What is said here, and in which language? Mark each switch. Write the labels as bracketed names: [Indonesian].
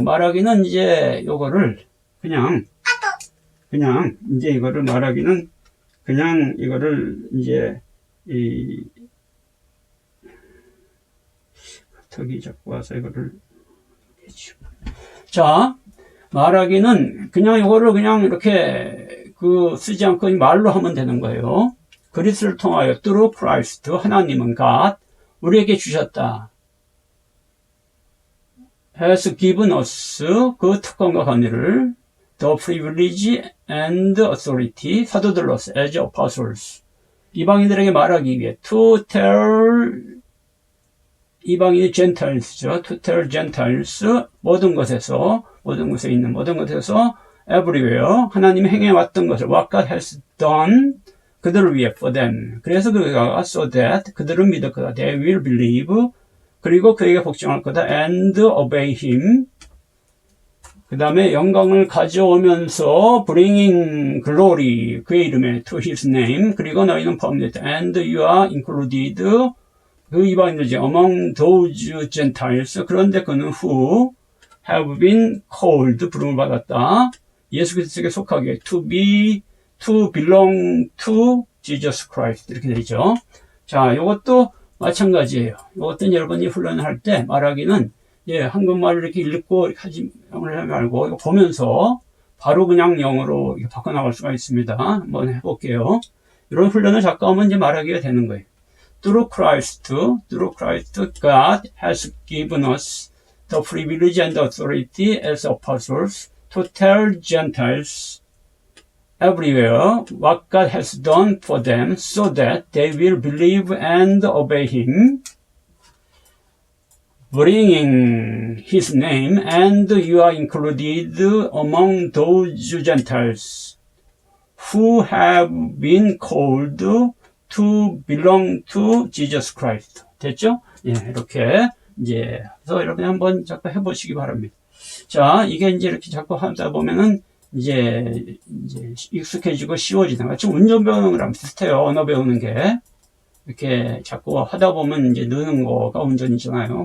[Korean] 말하기는 이제 요거를 그냥 이제 이거를 말하기는 그냥 이거를 이제 턱이 자꾸 와서 이거를, 자, 말하기는 그냥 이거를 그냥 이렇게 쓰지 않고 말로 하면 되는 거예요. 그리스도를 통하여 [English] through Christ, [Korean] 하나님은 God, 우리에게 주셨다. [English] has given us [Korean] 그 특권과 권위를 [English] the privilege and authority [Korean] 사도들로서 [English] as apostles [Korean] 이방인들에게 말하기 위해 [English] to tell [Korean] 이방인이 Gentiles죠. [English] To tell Gentiles [Korean] 모든 것에 있는 모든 것에서 everywhere 하나님이 행해왔던 것을 [English] what God has done [Korean] 그들을 위해 [English] for them [Korean] 그래서 그가 [English] so that [Korean] 그들은 믿을 거다. [English] They will believe [Korean] 그리고 그에게 복종할 거다. [English] And obey him [Korean] 그 다음에 영광을 가져오면서 [English] bringing glory [Korean] 그의 이름에 [English] to his name [Korean] 그리고 너희는 포함됐다. [English] And you are included [Korean] 그 이방인들이지 [English] among those Gentiles [Korean] 그런데 그는 [English] who have been called [Korean] 부름을 받았다. 예수 그리스도에게 속하게 [English] to belong to Jesus Christ [Korean] 이렇게 되죠. 자, 이것도 마찬가지예요. 이것도 여러분이 훈련을 할 때 말하기는 한국말을 이렇게 읽고 하지 말고 이거 보면서 바로 그냥 영어로 바꿔나갈 수가 있습니다. 한번 해볼게요. 이런 훈련을 자꾸 하면 이제 말하기가 되는 거예요. [English] Through Christ, God has given us the privilege and authority as apostles to tell Gentiles everywhere what God has done for them so that they will believe and obey him, bringing his name, and you are included among those Gentiles who have been called to belong to Jesus Christ. [Korean] 됐죠? 예, 이렇게 이제 그래서 여러분이 한번 자꾸 해보시기 바랍니다. 자, 이게 이제 이렇게 자꾸 하다 보면은 이제 익숙해지고 쉬워지는 거. 지금 운전 배우는 거랑 비슷해요. 언어 배우는 게 이렇게 자꾸 하다 보면 이제 느는 거가 운전이잖아요.